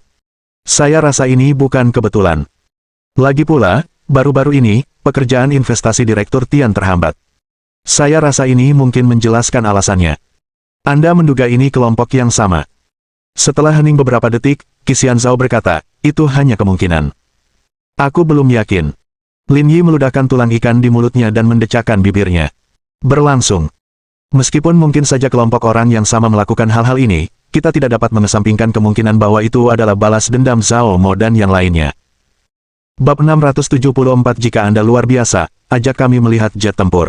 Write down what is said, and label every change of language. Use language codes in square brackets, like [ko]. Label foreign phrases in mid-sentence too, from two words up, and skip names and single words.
[id] Saya rasa ini bukan kebetulan. Lagi pula, baru-baru ini, pekerjaan investasi Direktur Tian terhambat. Saya rasa ini mungkin menjelaskan alasannya. Anda menduga ini kelompok yang sama. Setelah hening beberapa detik, Qi Xianzhao berkata, itu hanya kemungkinan. Aku belum yakin. Lin Yi meludahkan tulang ikan di mulutnya dan mendecakkan bibirnya. Berlangsung. Meskipun mungkin saja kelompok orang yang sama melakukan hal-hal ini, kita tidak dapat mengesampingkan kemungkinan bahwa itu adalah balas dendam Zhao Mo dan yang lainnya. Bab 674 Jika Anda luar biasa, ajak kami melihat jet tempur.